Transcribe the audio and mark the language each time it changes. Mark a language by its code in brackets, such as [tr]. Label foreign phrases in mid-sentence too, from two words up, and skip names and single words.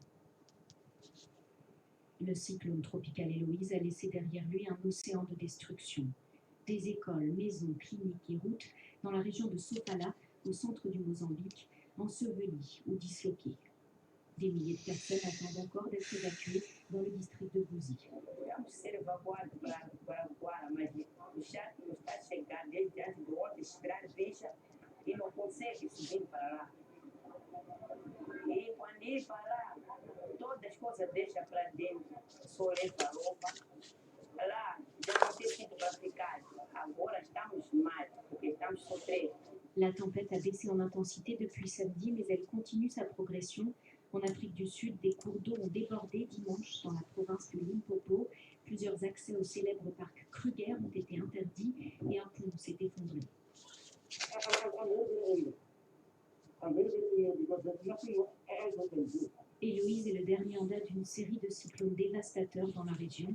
[fr] Le cyclone tropical Héloïse a laissé derrière lui un océan de destruction. Des écoles, maisons, cliniques et routes dans la région de Sofala, au centre du Mozambique, ensevelies ou disloquées. Des milliers de personnes attendent encore d'être évacuées dans le district de Gouzi. [pt] E não consegue subir para lá. E quando ele para lá, todas as coisas deixam para dentro, só leva a roupa. Lá já não tem sítio para ficar. Agora estamos mal, porque estamos sofrendo. [fr] La tempête a baissé en intensité depuis samedi, mais elle continue sa progression. En Afrique du Sud, des cours d'eau ont débordé dimanche dans la province de Limpopo. Plusieurs accès au célèbre parc Kruger ont été interdits et un pont s'est effondré. Héloïse est le dernier en date d'une série de cyclones dévastateurs dans la région.